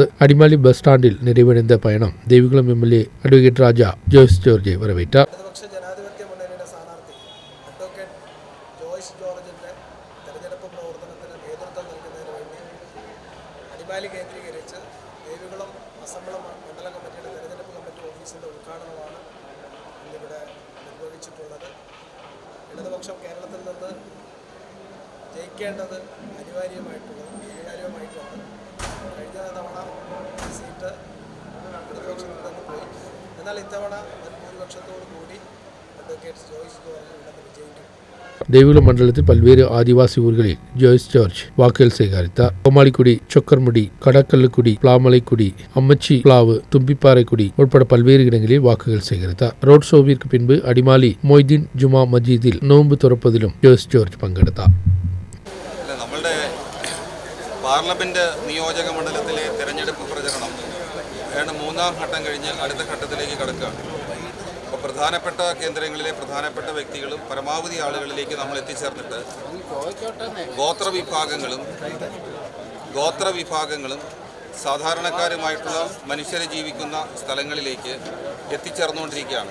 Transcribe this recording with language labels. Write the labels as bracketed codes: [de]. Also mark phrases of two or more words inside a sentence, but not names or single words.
[ta] அடிமாலி பஸ் ஸ்டாண்டில் நிறைவடைந்த பயணம் தேவிகுளம் எம்எல்ஏ அட்வொகேட் ராஜா ஜோய்ஸ் ஜார்ஜை வரவேற்றார். [ml] ദേവികുളം അസംബ്ലി മണ്ഡല കമ്മിറ്റിയുടെ തെരഞ്ഞെടുപ്പ് കമ്മിറ്റി ഓഫീസിൻ്റെ ഉദ്ഘാടനമാണ് ഇന്നിവിടെ നിർവഹിച്ചിട്ടുള്ളത്. ഇടതുപക്ഷം കേരളത്തിൽ നിന്ന് ജയിക്കേണ്ടത് അനിവാര്യമായിട്ടുണ്ട്. കഴിഞ്ഞ തവണ സീറ്റ് ഇടതുപക്ഷത്തിൽ നിന്ന് പോയി. എന്നാൽ ഇത്തവണ ഭൂരിപക്ഷത്തോടു കൂടി അഡ്വക്കേറ്റ് ജോയ്സ് ജോർജ് ഇവിടെ വിജയിക്കും. [ta] தேவிகுளம் மண்டலத்தில் பல்வேறு ஆதிவாசி ஊர்களில் ஜோய்ஸ் ஜார்ஜ் வாக்குகள் சேகரித்தார். கோமாளிக்குடி, சொக்கர்முடி, கடக்கல்லுக்குடி, பிளாமலைக்குடி, அம்மச்சி பிளாவு, தும்பிப்பாறைக்குடி உட்பட பல்வேறு இடங்களில் வாக்குகள் சேகரித்தார். ரோட் ஷோவிற்கு பின்பு அடிமாலி மொய்தீன் ஜுமா மஜீதில் நோன்பு திறப்பதிலும் ஜோய்ஸ் ஜார்ஜ் பங்கெடுத்தார். [ml] നമ്മളുടെ പാർലമെന്റ് നിയോജക മണ്ഡലത്തിലെ തെരഞ്ഞെടുപ്പ് പ്രചരണം മൂന്നാം ഘട്ടം കഴിഞ്ഞ് അടുത്ത ഘട്ടത്തിലേക്ക് കടക്കുകയാണ്. അപ്പോൾ പ്രധാനപ്പെട്ട കേന്ദ്രങ്ങളിലെ പ്രധാനപ്പെട്ട വ്യക്തികളും പരമാവധി ആളുകളിലേക്ക് നമ്മൾ എത്തിച്ചേർന്നിട്ട് ഗോത്രവിഭാഗങ്ങളും സാധാരണക്കാരുമായിട്ടുള്ള മനുഷ്യരെ ജീവിക്കുന്ന സ്ഥലങ്ങളിലേക്ക് എത്തിച്ചേർന്നുകൊണ്ടിരിക്കുകയാണ്.